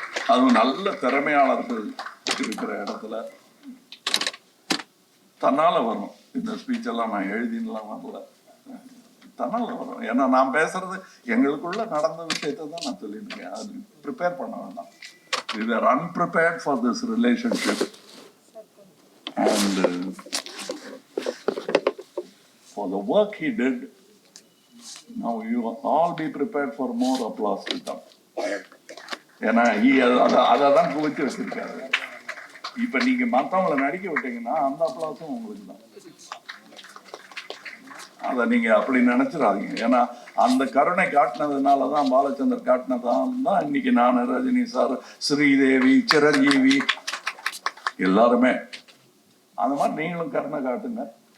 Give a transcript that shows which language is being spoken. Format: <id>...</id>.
<ta>அதுவும் நல்ல திறமையாளர்கள் இருக்கிற இடத்துல தன்னால வரும். இந்த ஸ்பீச் எல்லாம் நான் எழுதினலாம் வரல, தன்னால வரும். ஏன்னா நான் பேசுறது எங்களுக்குள்ள நடந்த விஷயத்தை தான் நான் சொல்லிட்டு இருக்கேன். அது ப்ரிப்பேர் பண்ண வேண்டாம்.</ta> <en>We were unprepared for this relationship and for the work he did. Now you all be prepared for more applause to come.</en> <ta>ஏன்னா அதை தான் குவித்து வச்சிருக்காரு. இப்ப நீங்க மற்றவங்களை நடிக்க விட்டீங்கன்னா அந்த அப்ளாஸும் உங்களுக்கு தான். அதை நீங்க அப்படி நினைச்சிடாதீங்க. ஏன்னா அந்த கருணை காட்டினதுனாலதான், பாலச்சந்தர் காட்டினதான் தான் இன்னைக்கு நான், ரஜினி சார், ஸ்ரீதேவி, சிரஞ்சீவி எல்லாருமே அந்த மாதிரி நீங்களும் கருணை காட்டுங்க.</ta>